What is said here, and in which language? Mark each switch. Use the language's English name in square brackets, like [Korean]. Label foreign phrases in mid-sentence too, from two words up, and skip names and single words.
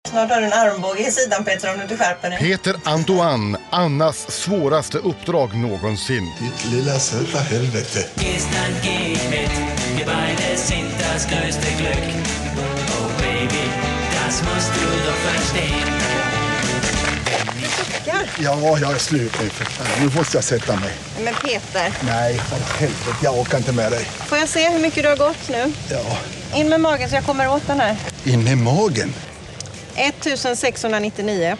[Swedish] Snart har du en armbåge i sidan, Peter, om du inte skärper dig. Peter Antoine, Annas svåraste uppdrag någonsin. Ditt lilla söta helvete. [German] Gestern geht mit, wir beide sind das größte Glück. [English] Oh baby, [German] das musst du doch verstehen. [Swedish] Ja, jag är slut nu. Nu måste jag sätta mig. Men Peter. Nej, för helvete. Jag orkar inte med dig. Får jag se hur mycket du har gått nu? Ja. In med magen så jag kommer åt den här. In med magen? 1699.